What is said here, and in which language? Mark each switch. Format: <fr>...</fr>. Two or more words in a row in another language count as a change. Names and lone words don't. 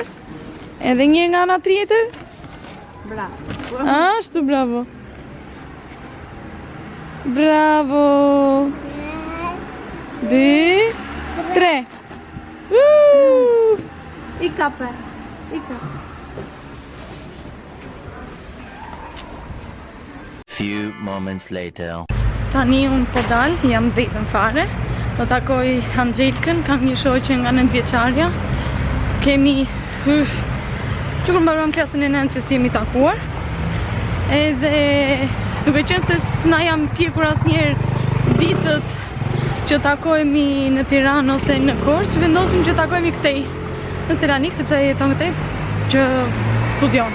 <sq>Edhe njërë nga ana tjetër. bravo. Ashtu, bravo. Bravo. 2, 3. I kape. I kape.</sq> <en>Few moments later.</en> <sq>Tani unë po dal, jam vetëm fare. Do takoj Anxhelkën, kam një shoqe nga 9 vjeçarja. Kemi që kur mbaruam klasën e 9 që si jemi takuar. Edhe duke qenë se s'na jam pjekur asnjëherë ditët që takohemi në Tiranë ose në Korçë, vendosim që takohemi këtej në Tiranik, sepse jeton këtej që studion.</sq>